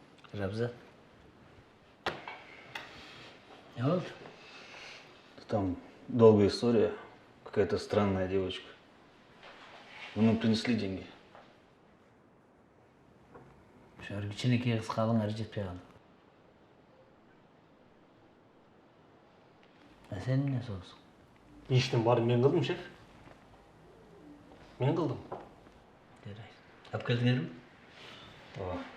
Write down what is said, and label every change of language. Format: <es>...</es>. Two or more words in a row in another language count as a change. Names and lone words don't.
<kk>Рабзат. Не болды?</kk> <ru>Там долгая история. Какая-то странная девочка. Ему принесли деньги.</ru> <ky>Шар кичинекей кыз калың ары жетпей калды. Сен эмне соосуң? Иштин баарын мен кылдым, шеф. Мен кылдым. Жарайт. Алып келдиңерби? Ооба.</ky>